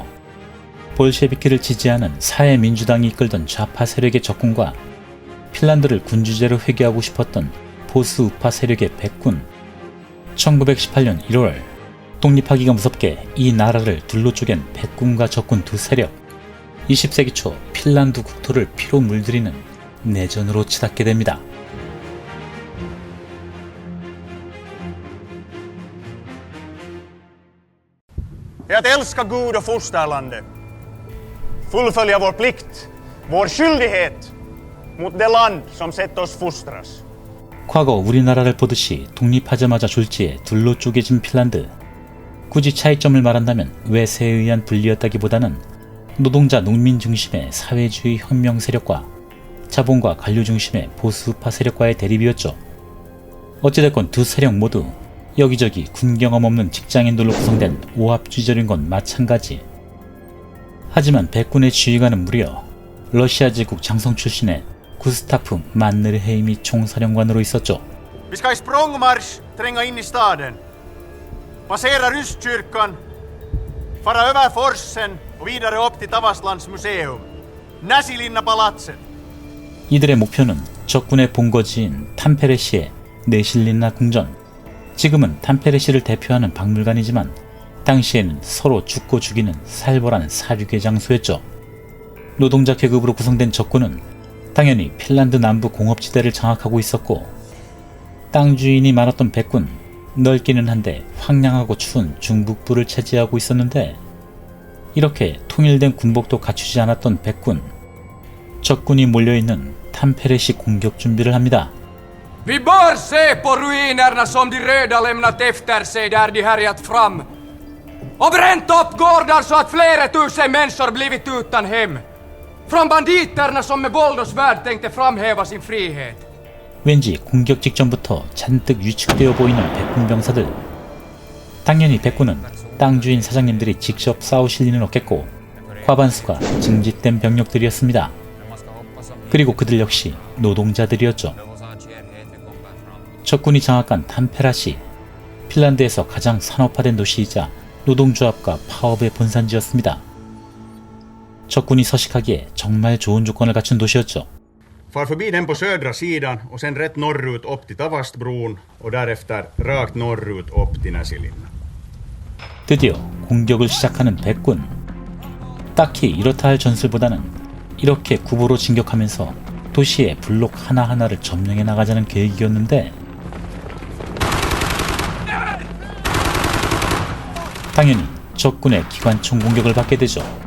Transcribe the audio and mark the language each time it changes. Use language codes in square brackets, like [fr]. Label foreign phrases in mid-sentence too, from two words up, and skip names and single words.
[ko] 볼셰비키를 지지하는 사회민주당이 이끌던 좌파 세력의 적군과 핀란드를 군주제로 회귀하고 싶었던 보수 우파 세력의 백군. 1918년 1월 독립하기가 무섭게 이 나라를 둘로 쪼갠 백군과 적군 두 세력. 20세기 초 핀란드 국토를 피로 물들이는 내전으로 치닫게 됩니다. [sv] Att älska Gud och fosterlandet. Fullfölja vår plikt, vår skyldighet mot det land som sett oss fostras. [ko] 과거 우리나라를 보듯이 독립하자마자 졸지에 둘로 쪼개진 핀란드. 굳이 차이점을 말한다면 외세에 의한 분리였다기보다는 노동자 농민 중심의 사회주의 혁명 세력과 자본과 관료 중심의 보수파 세력과의 대립이었죠. 어찌됐건 두 세력 모두 여기저기 군경험 없는 직장인들로 구성된 오합지졸인 건 마찬가지. 하지만 백군의 지휘관은 무려 러시아 제국 장성 출신의 구스타프 만네르헤임이 총사령관으로 있었죠. [sv] Vi ska i språngmarsch tränga in i staden. Passera Rystkyrkan, fara över forsen och vidare upp till Tavastlands museum. Näsilinna-palatset. [ko] 이들의 목표는 적군의 본거지인 탐페레시의 네실린나 궁전. 지금은 탐페레시를 대표하는 박물관이지만 당시에는 서로 죽고 죽이는 살벌한 사륙의 장소였죠. 노동자 계급으로 구성된 적군은 당연히 핀란드 남부 공업지대를 장악하고 있었고, 땅 주인이 많았던 백군, 넓기는 한데 황량하고 추운 중북부를 차지하고 있었는데, 이렇게 통일된 군복도 갖추지 않았던 백군, 적군이 몰려있는 탐페레시 공격 준비를 합니다. [sv] Vi bör se på ruinerna som de röda lämnat efter sig där de härjat fram och bränt upp gårdar så att flera tusen människor blivit utan hem. Från banditerna som med våld och svärd tänkte framhäva sin frihet. [ko] 왠지 공격 직전부터 잔뜩 위축되어 보이는 백군 병사들. 당연히 백군은 땅 주인 사장님들이 직접 싸우실 리는 없겠고 과반수가 징집된 병력들이었습니다. 그리고 그들 역시 노동자들이었죠. 적군이 장악한 탐페라시, 핀란드에서 가장 산업화된 도시이자 노동조합과 파업의 본산지였습니다. 적군이 서식하기에 정말 좋은 조건을 갖춘 도시였죠. [sv] Far förbi den på södra sidan och sen rätt norrut upp till Tavastbron och därefter rakt norrut upp till Näsilinna. [ko] 드디어 공격을 시작하는 백군. 딱히 이렇다 할 전술보다는 이렇게 구보로 진격하면서 도시의 블록 하나하나를 점령해 나가자는 계획이었는데, 당연히 적군의 기관총 공격을 받게 되죠.